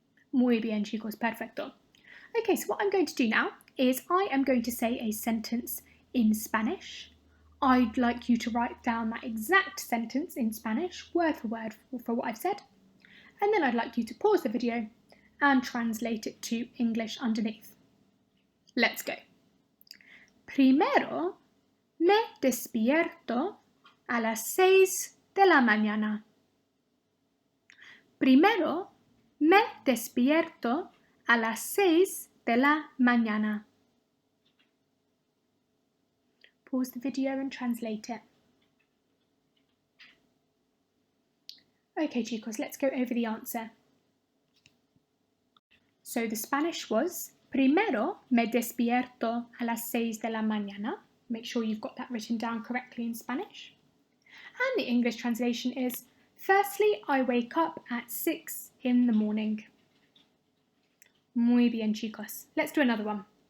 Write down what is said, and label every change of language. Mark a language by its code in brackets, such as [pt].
[es] Muy bien, chicos, perfecto. [en] Okay, so what I'm going to do now is I am going to say a sentence in Spanish. I'd like you to write down that exact sentence in Spanish, word for word, for what I've said. And then I'd like you to pause the video and translate it to English underneath. Let's go. [es] Primero me despierto a las 6 de la mañana. Primero me despierto a las 6 de la mañana. [en] Pause the video and translate it. Okay, chicos, let's go over the answer. So the Spanish was, [es] primero me despierto a las 6 de la mañana. [en] Make sure you've got that written down correctly in Spanish. And the English translation is, firstly, I wake up at 6 in the morning. [es] Muy bien, [en] chicos. Let's do another one.